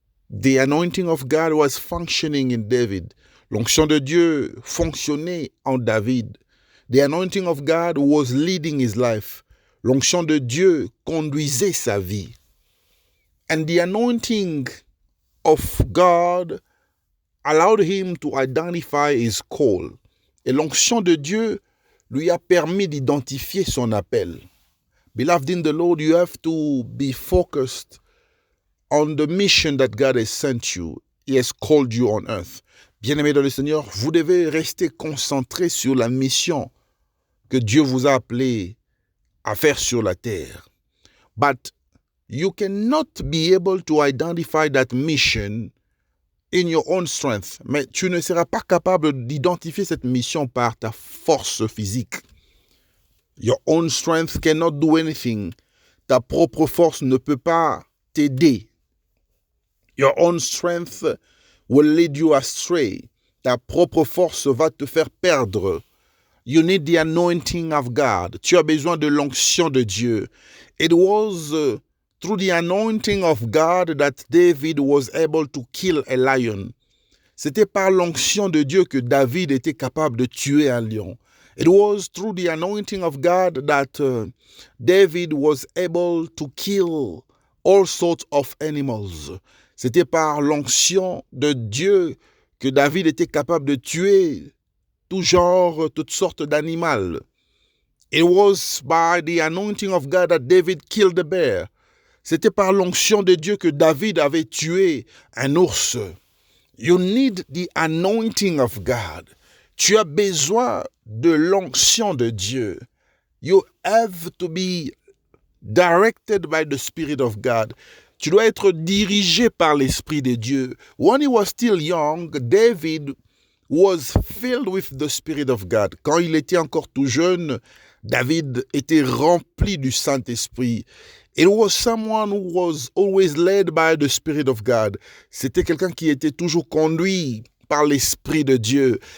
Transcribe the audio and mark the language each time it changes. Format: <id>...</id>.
<en>The anointing of God was functioning in David.</en> <fr>L'onction de Dieu fonctionnait en David.</fr> <en>The anointing of God was leading his life.</en> <fr>L'onction de Dieu conduisait sa vie.</fr> <en>And the anointing of God allowed him to identify his call.</en> <fr>Et l'onction de Dieu lui a permis d'identifier son appel.</fr> <en>Beloved in the Lord, you have to be focused on the mission that God has sent you. He has called you on earth.</en> <fr>Bien-aimés dans le Seigneur, vous devez rester concentré sur la mission que Dieu vous a appelé à faire sur la terre.</fr> <en>But you cannot be able to identify that mission in your own strength.</en> <fr>Mais tu ne seras pas capable d'identifier cette mission par ta force physique.</fr> <en>Your own strength cannot do anything.</en> <fr>Ta propre force ne peut pas t'aider.</fr> <en>Your own strength will lead you astray.</en> <fr>Ta propre force va te faire perdre.</fr> <en>You need the anointing of God.</en> <fr>Tu as besoin de l'onction de Dieu.</fr> <en>It was through the anointing of God that David was able to kill a lion.</en> <fr>C'était par l'onction de Dieu que David était capable de tuer un lion.</fr> <en>It was through the anointing of God that David was able to kill all sorts of animals.</en> <fr>C'était par l'onction de Dieu que David était capable de tuer tout genre, toutes sortes d'animaux.</fr> <en>It was by the anointing of God that David killed the bear.</en> <fr>C'était par l'onction de Dieu que David avait tué un ours.</fr> <en>You need the anointing of God.</en> <fr>Tu as besoin de l'onction de Dieu.</fr> <en>You have to be directed by the Spirit of God.</en> <fr>Tu dois être dirigé par l'Esprit de Dieu.</fr> <en>When he was still young, David was filled with the Spirit of God.</en> <fr>Quand il était encore tout jeune, David était rempli du Saint-Esprit.</fr> <en>It was someone who was always led by the Spirit of God.</en> <fr>C'était quelqu'un qui était toujours conduit par l'Esprit de Dieu.</fr>